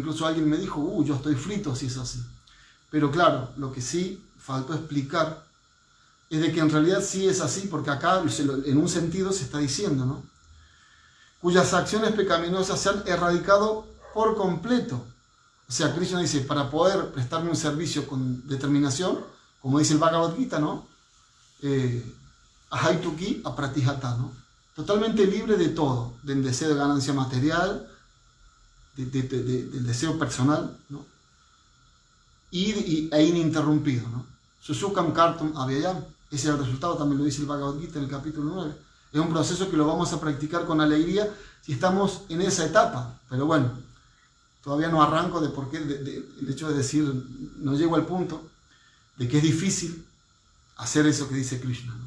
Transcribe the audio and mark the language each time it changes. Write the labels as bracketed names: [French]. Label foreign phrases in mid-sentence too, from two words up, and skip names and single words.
[Spanish] Incluso alguien me dijo, yo estoy frito si es así. Pero claro, lo que sí faltó explicar es de que en realidad sí es así, porque acá en un sentido se está diciendo, ¿no? Cuyas acciones pecaminosas se han erradicado por completo. O sea, Krishna dice, para poder prestarme un servicio con determinación, como dice el Bhagavad Gita, ¿no? [Sanskrit] अहैतुकी अप्रतिहत, [Spanish] ¿no? Totalmente libre de todo, del deseo de ganancia material, del deseo personal, ¿no? E ininterrumpido, ¿no? [Sanskrit] सुसुकं कर्तुं अव्ययं. [Spanish] Ese es el resultado, también lo dice el Bhagavad Gita en el capítulo 9. Es un proceso que lo vamos a practicar con alegría si estamos en esa etapa. Pero bueno, todavía no arranco de por qué, el hecho de decir, no llego al punto de que es difícil hacer eso que dice Krishna, ¿no?